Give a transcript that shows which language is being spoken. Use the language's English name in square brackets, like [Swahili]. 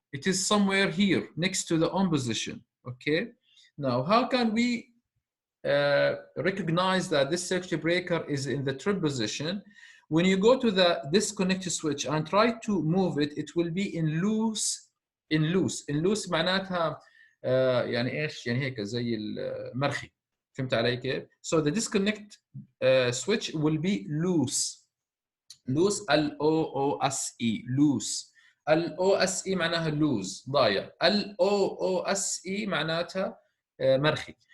[English] It is somewhere here next to the on position, okay? Now, how can we recognize that this circuit breaker is in the trip position? When you go to the disconnect switch and try to move it, it will be in loose. [Arabic] in loose معناتها يعني ايش؟ يعني هيك زي المرخي. فهمت علي كيف؟ [English] So the disconnect switch will be loose. loose LOOSE loose. [Arabic] LOSE معناها lose ضايع. LOOSE معناتها مرخي.